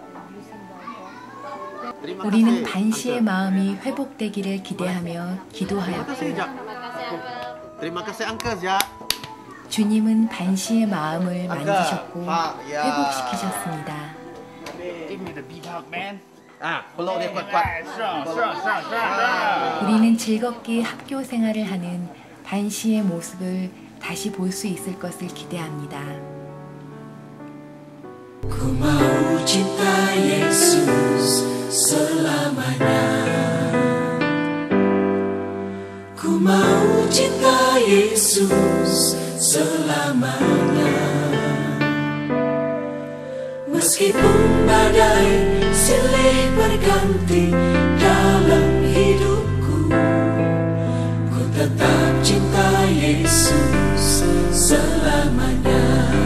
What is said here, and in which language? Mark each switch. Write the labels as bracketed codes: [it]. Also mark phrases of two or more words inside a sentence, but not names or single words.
[ko] 우리는 반시의 마음이 회복되기를 기대하며 기도하였고 주님은 반시의 마음을 만지셨고 회복시키셨습니다. 우리는 즐겁게 학교 생활을 하는 반시의 모습을 다시 볼 수 있을 것을 기대합니다. [id] Ku mau cinta Yesus selamanya. Ku mau cinta Yesus selamanya. Meskipun badai silih berganti dalam hidupku, ku tetap cinta Yesus selamanya.